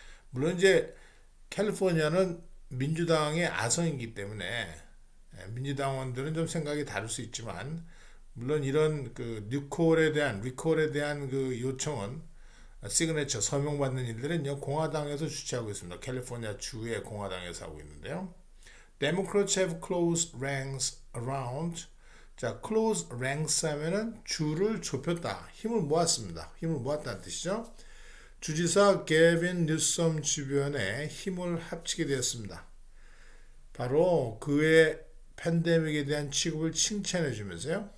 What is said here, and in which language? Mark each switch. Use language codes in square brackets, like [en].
[ko] 물론 이제 캘리포니아는 민주당의 아성이기 때문에 민주당원들은 좀 생각이 다를 수 있지만 물론 이런 그 리콜에 대한 그 요청은 시그네처 서명받는 일들은요 공화당에서 주최하고 있습니다. 캘리포니아 주의 공화당에서 하고 있는데요. [en] Democrats have close ranks around. [ko] 자, [en] close ranks [ko] 하면은 줄을 좁혔다, 힘을 모았습니다. 힘을 모았다는 뜻이죠. 주지사 게빈 뉴섬 주변에 힘을 합치게 되었습니다. 바로 그의 팬데믹에 대한 취급을 칭찬해 주면서요.